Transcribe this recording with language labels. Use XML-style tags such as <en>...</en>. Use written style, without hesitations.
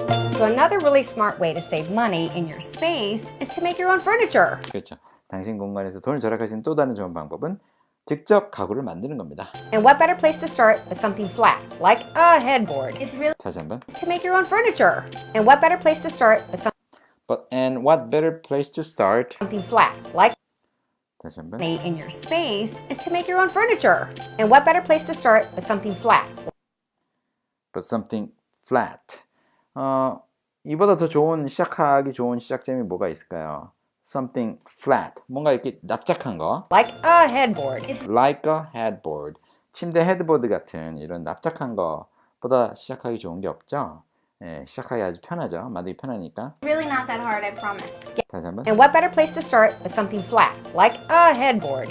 <en>So another really smart way to save money in your space is to make your own furniture.</en> <ko>그렇죠. 당신 공간에서 돈을 절약할 수 있는 또 다른 좋은 방법은 직접 가구를 만드는 겁니다.</ko> <en>And what better place to start with something flat, like a headboard? It's really</en> <ko>다시 한번.</ko> <en>to make your own furniture. And what better place to start with And what better place to start? something flat, like</en> <ko>다시 한번.</ko> <en>in your space is to make your own furniture. And what better place to start with something flat? But something flat.</en> <ko>이보다 더 시작하기 좋은 시작점이 뭐가 있을까요?</ko> <en>Something flat.</en> <ko>뭔가 이렇게 납작한 거.</ko> <en>Like a headboard. It's Like a headboard.</en> <ko>침대 헤드보드 같은 이런 납작한 거보다 시작하기 좋은 게 없죠? 예, 시작하기 아주 편하죠. 만들기 편하니까.</ko> <en>Really not that hard, I promise.</en> <ko>다시 한번.</ko> <en>And what better place to start with something flat, like a headboard?</en>